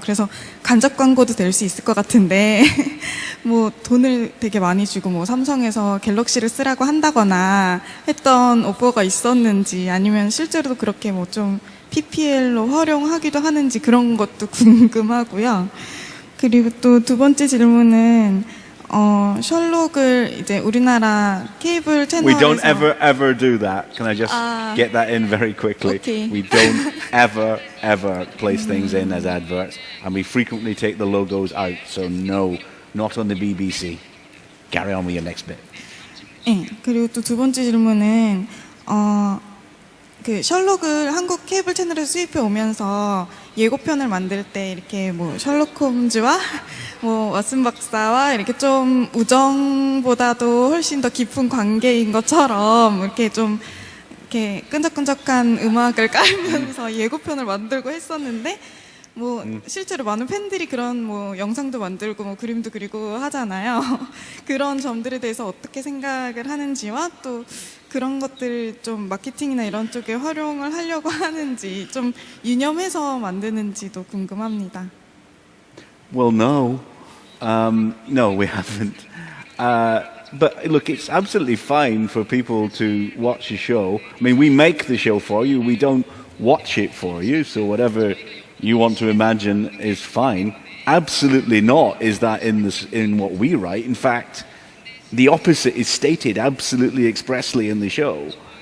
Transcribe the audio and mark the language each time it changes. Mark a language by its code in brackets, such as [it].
[ko] 그래서 간접 광고도 될 수 있을 것 같은데 뭐 돈을 되게 많이 주고 뭐 삼성에서 갤럭시를 쓰라고 한다거나 했던 오퍼가 있었는지, 아니면 실제로도 그렇게 뭐 좀 PPL로 활용하기도 하는지, 그런 것도 궁금하고요. 그리고 또 두 번째 질문은 셜록을 이제 우리나라 케이블 채널에서 [en] We don't ever do that. Can I just get that in very quickly? Okay. We don't ever place things in as adverts, and we frequently take the logos out. So no, not on the BBC. Carry on with your next bit. [ko] 네, 그리고 또 두 번째 질문은 그 셜록을 한국 케이블 채널에서 수입해 오면서 예고편을 만들 때 이렇게 뭐 셜록 홈즈와 뭐 왓슨 박사와 이렇게 좀 우정보다도 훨씬 더 깊은 관계인 것처럼 이렇게 좀 이렇게 끈적끈적한 음악을 깔면서 예고편을 만들고 했었는데, 뭐 실제로 많은 팬들이 그런 뭐 영상도 만들고 뭐 그림도 그리고 하잖아요. 그런 점들에 대해서 어떻게 생각을 하는지와 또 그런 것들을 좀 마케팅이나 이런 쪽에 활용을 하려고 하는지, 좀 유념해서 만드는지도 궁금합니다. [en] Well, no. No, we haven't. But look, it's absolutely fine for people to watch a show. I mean, we make the show for you. We don't watch it for you. So whatever you want to imagine is fine. Absolutely not is that in what we write. In fact, the opposite is stated absolutely expressly in the show.